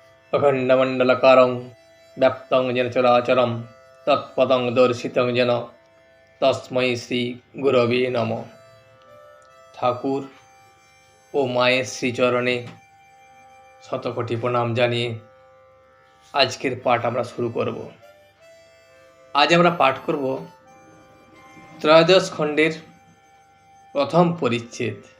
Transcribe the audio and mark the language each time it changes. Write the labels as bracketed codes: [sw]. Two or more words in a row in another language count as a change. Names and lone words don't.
[sa] अखण्डमण्डलकारं व्याप्तं येन चराचरं तत्पदं दर्शितं येन তস্मै শ্রী গুরবে নমঃ। [bn] ঠাকুর ও মায়ের শ্রীচরণে শতকোটি প্রণাম জানিয়ে আজকের পাঠ আমরা শুরু করব। আজ আমরা পাঠ করব ত্রয়োদশ খণ্ডের প্রথম পরিচ্ছেদ।